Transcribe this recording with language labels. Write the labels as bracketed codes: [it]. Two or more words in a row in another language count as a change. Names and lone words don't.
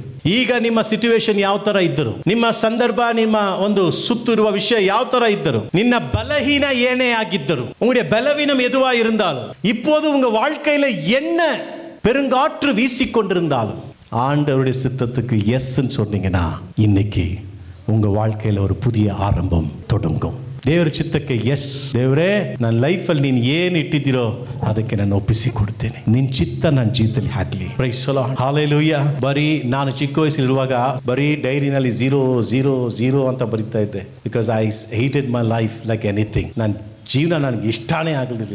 [kn] ಈಗ ನಿಮ್ಮ ಸಿಚುವೇಶನ್ ಯಾವ ತರ ಇದ್ದರು, ನಿಮ್ಮ ಸಂದರ್ಭ, ನಿಮ್ಮ ಒಂದು ಸುತ್ತಿರುವ ವಿಷಯ ಯಾವ ತರ ಇದ್ದರು, ನಿನ್ನ ಬಲಹೀನ ಏನೇ ಆಗಿದ್ದರು, [ta] உங்களுடைய பலவீனம் எதுவா இருந்தாலும், இப்போது உங்க வாழ்க்கையில என்ன பெருங்காற்று வீசிக்கொண்டிருந்தாலும், ஆண்டவருடைய சித்தத்துக்கு எஸ்ன்னு சொன்னீங்கன்னா இன்னைக்கு உங்க வாழ்க்கையில ஒரு புதிய ஆரம்பம் தொடங்கும். [kn] ದೇವರ ಚಿತ್ತಕ್ಕೆ ಎಸ್. ದೇವರೇ, ನನ್ನ ಲೈಫಲ್ಲಿ ನೀನು ಏನು ಇಟ್ಟಿದ್ದೀರೋ ಅದಕ್ಕೆ ನಾನು ಒಪ್ಪಿಸಿ ಕೊಡ್ತೇನೆ. ನಿನ್ನ ಚಿತ್ತ ನನ್ನ ಜೀವಿತದಲ್ಲಿ ಆಗಲಿ. [en] Praise the Lord. [kn] ಹಲ್ಲೇಲೂಯಾ. ಬರೀ ನಾನು ಚಿಕ್ಕ ವಯಸ್ಸಲ್ಲಿರುವಾಗ ಬರೀ ಡೈರಿನಲ್ಲಿ 0 ಅಂತ ಬರೀತಾ ಇದ್ದೆ. [en] Because I hated my life like anything. [kn] ನನ್ನ ಜೀವನ ನನಗೆ ಇಷ್ಟನೇ ಆಗಲಿಲ್ಲ.